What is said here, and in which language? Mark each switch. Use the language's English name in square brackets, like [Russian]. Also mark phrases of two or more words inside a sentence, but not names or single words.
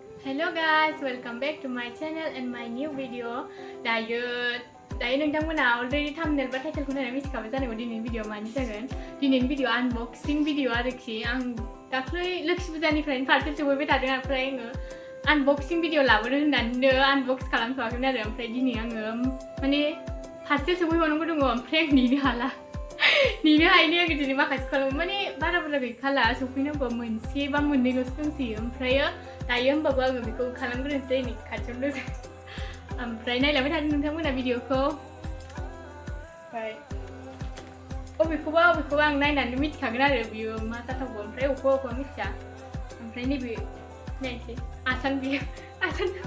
[English] Hello guys, welcome back to my channel and my new video. [Bodo] दायो नोंथांमोना [English] already thumbnail [Bodo] बा टाइटलखौ नायनानै मिथिखाबाय जानांगौ दिनैनि भिडिअ मानि जागोन। दिनैनि भिडिअ [English] unboxing video [Bodo] आरोखि आं दाख्लै लोखि फुजानिफ्रायनो पार्सेल सौफैबाय थादों ओमफ्राय आङो [English] unboxing video [Bodo] लाबोनो होननानैनो आनबक्स खालामथ'वाखैमोन आरो ओमफ्राय दिनै आङो माने पार्सेल सौफैबावनांगौ दङ ओमफ्राय आं नेनो हाला नेनो हायैनि आङो दिनै माखासे खालामो माने बारा बुरजा गैखाला सौफैनांगौ मोनसे बा मोननैल'सो दंसैयो ओमफ्रायो दायो होमबाबो आङो बेखौ खालामग्रोनोसै नै खाथियावनो ओमफ्राय नायलांबाय थादों नोंथांमोना भिडिअखौ ओमफ्राय बबेखौबा आं नायनानै मिथिखागोन आरो बियो मा जाथावगौ ओमफ्राय अबेखौबा मिथिया ओमफ्राय नैबे नायनोसै आसान बियो आसान